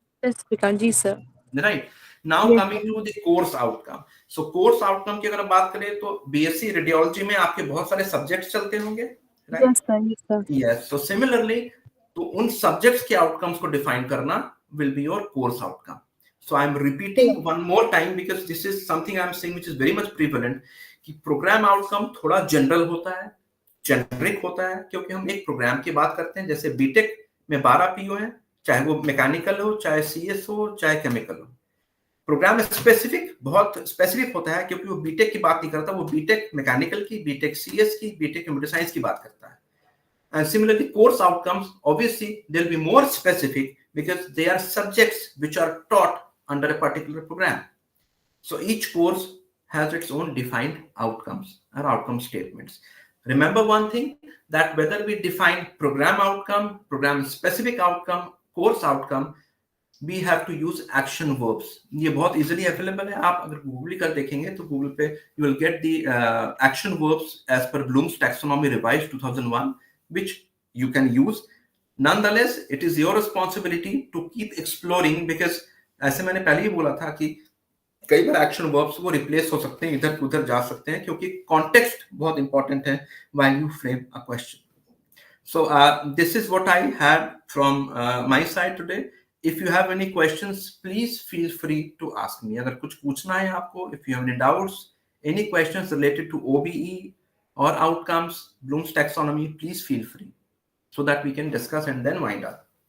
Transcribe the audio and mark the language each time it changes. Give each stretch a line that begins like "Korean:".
English: Specific. Ji, sir. Right. Now Yes, coming to the course outcome.
Hindi: So course outcome की अगर बात करें तो बीएससी रेडियोलॉजी में आपके बहुत सारे सब्जेक्ट्स चलते होंगे, right?
English: Yes, sir. Yes, sir. Yes.
Hindi: So similarly, तो उन सब्जेक्ट्स के आउटकम्स को डिफाइन करना
English: Will be your course outcome. So I'm repeating one more time because this is something I'm saying which is very much prevalent
Hindi: कि program outcome थोड़ा general होता है, generic होता है, क्योंकि हम एक program की बात करते हैं. जैसे बीटेक में 12 PO हैं, चाहे वो मैकेनिकल हो, चाहे CS हो, चाहे केमिकल हो. प्रोग्राम स्पेसिफिक बहुत स्पेसिफिक होता है क्योंकि वो बीटेक की बात नहीं करता, वो बीटेक मैकेनिकल की, बीटेक सीएस की, बीटेक कंप्यूटर साइंस की बात करता है.
English: And similarly, course outcomes, obviously, they'll be more specific because they are subjects which are taught under a particular program. So each course has its own defined outcomes or outcome statements. Remember one thing, that whether we define program outcome, program specific outcome, course outcome, we have to use action verbs.
Hindi: ये बहुत easily available है. आप अगर Google कर देखेंगे तो Google पे
English: you will get the action verbs as per Bloom's Taxonomy revised 2001, which you can use. Nonetheless, it is your responsibility to keep exploring because
Hindi: ऐसे मैंने पहले ही बोला था कि कई बार action verbs वो replace हो सकते हैं, इधर उधर जा सकते हैं, क्योंकि context बहुत important है
English: while you frame a question. So this is what I had from my side today. If you have any questions, please feel free to ask me.
Hindi: अगर कुछ पूछना है आपको,
English: if you have any doubts, any questions related to OBE or outcomes, Bloom's taxonomy, please feel free so that we can discuss and then wind up.